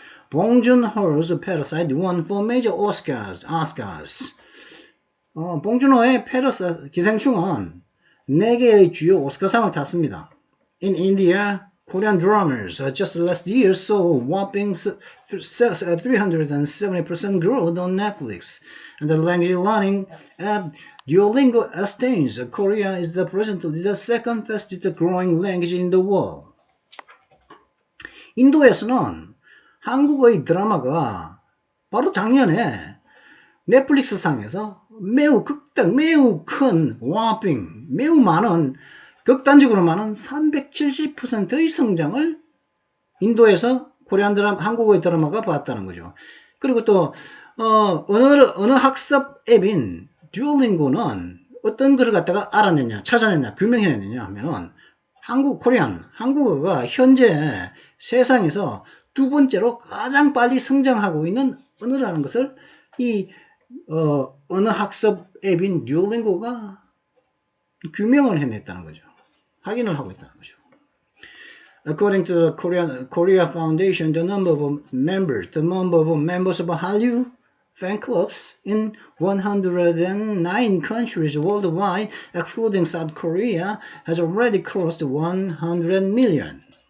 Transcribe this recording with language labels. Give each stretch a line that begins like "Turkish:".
English: 봉준호's Parasite won for major Oscars.
Korean: 봉준호의 Parasite 기생충은 4개의 주요 오스카상을 탔습니다.
English: In India, Korean dramas just last year saw a whopping 370% growth on Netflix. And the language learning app Duolingo estimates Korea is presently the second fastest growing language in the world.
Korean: 인도에서는 한국의 드라마가 바로 작년에 넷플릭스 상에서 매우 큰 whopping, 매우 많은 극단적으로 많은 370%의 성장을 인도에서 한국의 드라마가 봤다는 거죠. 그리고 또 언어 학습 앱인 듀오링고는 어떤 것을 갖다가 찾아냈냐, 규명해냈냐 하면은 한국어가 현재 세상에서 두 번째로 가장 빨리 성장하고 있는 언어라는 것을 이 언어 학습 앱인 듀오링고가 규명을 해냈다는 거죠. 확인을 하고 있다는 거죠.
English: According to the Korea Foundation, the number of members of Hallyu fan clubs in 109 countries worldwide, excluding South Korea, has already crossed 100 million.